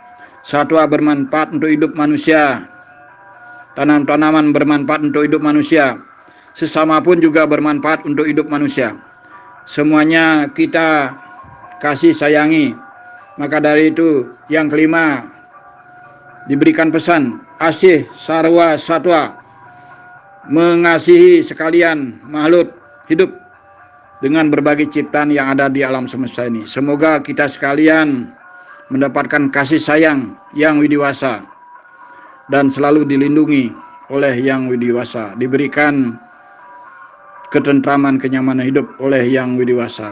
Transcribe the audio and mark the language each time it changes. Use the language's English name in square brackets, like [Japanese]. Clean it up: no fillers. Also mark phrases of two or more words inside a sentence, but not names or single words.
[Indonesian] Satwa bermanfaat untuk hidup manusia, tanam-tanaman bermanfaat untuk hidup manusia, sesama pun juga bermanfaat untuk hidup manusia. Semuanya kita kasih sayangi. Maka dari itu, yang kelima, diberikan pesan asih sarwa satwa, mengasihi sekalian makhluk hidup dengan berbagai ciptaan yang ada di alam semesta ini. Semoga kita sekalian mendapatkan kasih sayang yang widiwasa dan selalu dilindungi oleh yang widiwasa, diberikan ketentraman, kenyamanan hidup oleh yang widiwasa.